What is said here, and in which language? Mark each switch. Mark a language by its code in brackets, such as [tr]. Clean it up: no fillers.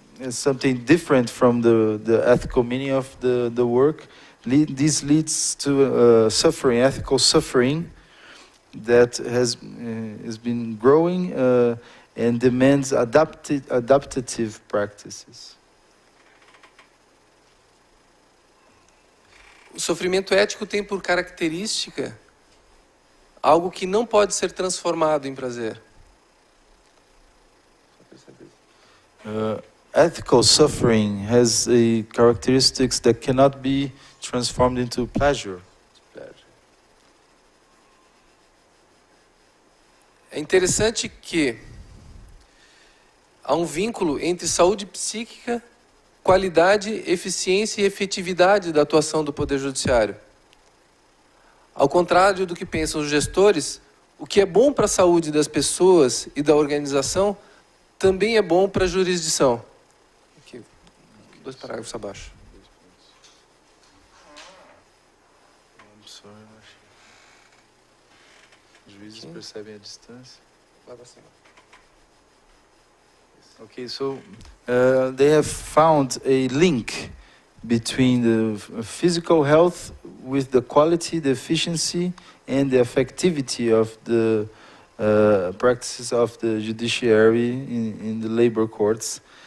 [en] something different from the ethical meaning of the work. This leads to suffering, ethical suffering, that has been growing and demands adaptative practices. [pt] O sofrimento ético tem por característica algo que não pode ser transformado em prazer. [en] Ethical suffering has characteristics that cannot be transformed into pleasure. [pt] É interessante que há um vínculo entre saúde psíquica, qualidade, eficiência e efetividade da atuação do Poder Judiciário. Ao contrário do que pensam os gestores, o que é bom para a saúde das pessoas e da organização também é bom para a jurisdição. Aqui, 2 parágrafos abaixo. Os juízes percebem a distância. Vai para cima. [en] Okay, so they have found a link between the physical health with the quality, the efficiency, and the effectivity of the practices of the judiciary in the labor courts.